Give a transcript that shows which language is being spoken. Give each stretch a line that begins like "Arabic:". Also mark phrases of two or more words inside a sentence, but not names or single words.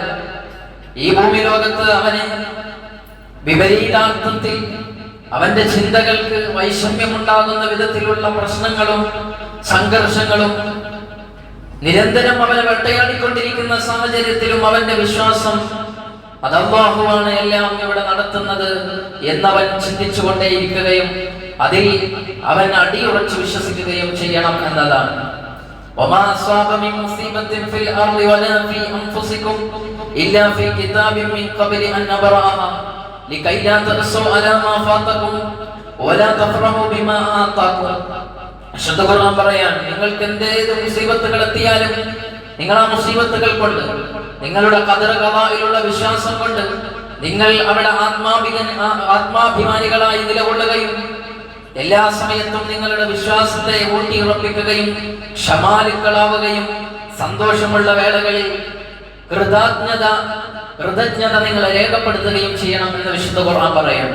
Malayalam: ഈ ഭൂമി ലോകത്ത് അവന് വിപരീതാർത്ഥത്തിൽ അവന്റെ ചിന്തകൾക്ക് വൈഷമ്യമുണ്ടാകുന്ന വിധത്തിലുള്ള പ്രശ്നങ്ങളും സംഘർഷങ്ങളും നിരന്തരം അവനെ വേട്ടയാടിക്കൊണ്ടിരിക്കുന്ന സാഹചര്യത്തിലും അവന്റെ വിശ്വാസം അത് അല്ലാഹുവാണ് എല്ലാം ഇവിടെ നടത്തുന്നത് എന്നവൻ ചിന്തിച്ചുകൊണ്ടേയിരിക്കുകയും അതിൽ അവൻ അടിയുറച്ച് വിശ്വസിക്കുകയും ചെയ്യണം എന്നതാണ്.
Arabic: وما أصاب من مصيبة في الأرض ولا في أنفسكم إلا في كتاب من قبل أن نبرأها لكي لا تأسوا على ما فاتكم ولا تفرحوا بما آتاكم.
Malayalam: അശുദ്ധ ഖുർആൻ പറയാണ്, നിങ്ങൾക്ക് എന്തേത് മുസീബത്തുകൾ എത്തിയാലും നിങ്ങൾ ആ മുസീബത്തുകൾ കൊണ്ട്, നിങ്ങളുടെ ഖദർ ഖദാഇലുള്ള വിശ്വാസം കൊണ്ട് നിങ്ങൾ അവിടെ ആത്മാഭിമാനികളായി നിലകൊള്ളുകയും എല്ലാ സമയത്തും നിങ്ങളുടെ വിശ്വാസത്തെ ഊട്ടിയുറപ്പിക്കുകയും ക്ഷമാലുക്കളാവുകയും സന്തോഷമുള്ള വേളകളിൽ കൃതജ്ഞത നിങ്ങളെ രേഖപ്പെടുത്തുകയും ചെയ്യണം എന്ന് വിശുദ്ധ ഖുർആൻ പറയുന്നു.